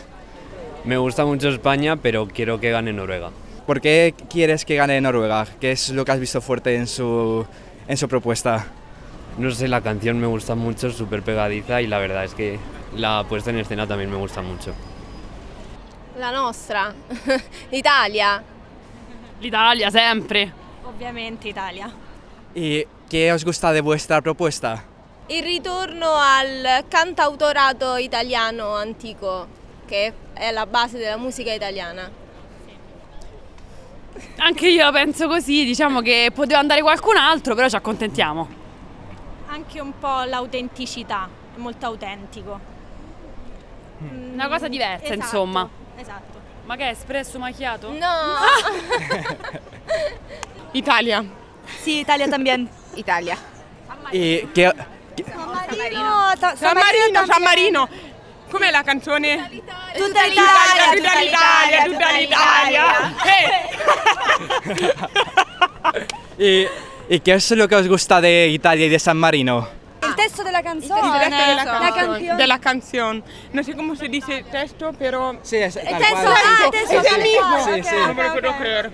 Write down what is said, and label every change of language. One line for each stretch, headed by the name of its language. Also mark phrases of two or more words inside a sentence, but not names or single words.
Spanish: Me gusta mucho España, pero quiero que gane Noruega. ¿Por qué quieres que gane Noruega? ¿Qué es lo que has visto fuerte en su propuesta? No sé, la canción me gusta mucho, súper pegadiza y la verdad es que la puesta en escena también me gusta mucho.
Italian: La nostra. L'Italia. L'Italia sempre.
Spanish: Obviamente Italia. ¿Y qué os gusta de vuestra propuesta?
Italian: Il ritorno al cantautorato italiano antico, che è la base della musica italiana. Anche io penso così, diciamo che poteva andare qualcun altro, però ci accontentiamo. Anche un po' l'autenticità, è molto autentico. Una cosa diversa, Esatto, insomma. Esatto. Ma che è espresso macchiato? No! Italia.
Spanish: Sí, Italia también. Italia. ¿Y qué,
Italian: San Marino. Com'è la canzone? Tutta l'Italia, tutta l'Italia.
Spanish: ¿Y qué es lo que os gusta de Italia y de San Marino? El texto de la canción. De la canción. No sé cómo se dice texto, pero... Sí, es El texto, Es el mismo. Sí, sí. No me lo puedo creer.